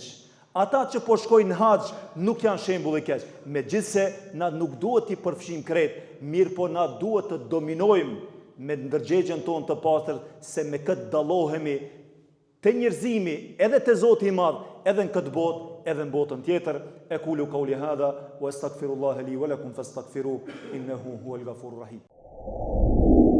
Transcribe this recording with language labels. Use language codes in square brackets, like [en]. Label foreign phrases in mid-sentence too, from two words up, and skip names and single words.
[sq] Ata që po shkojnë në haxh nuk janë shembull i keq. Megjithse na nuk duhet t'i përfshijmë krejt, mirë po na duhet të dominojmë me ndërgjegjen tonë të pastër, se me këtë dallohemi te njerëzimi edhe te Zoti i Madh, edhe në këtë botë, edhe në botën tjetër. [ar] أقول قولي هذا وأستغفر الله لي ولكم فاستغفروه إنه هو الغفور الرحيم.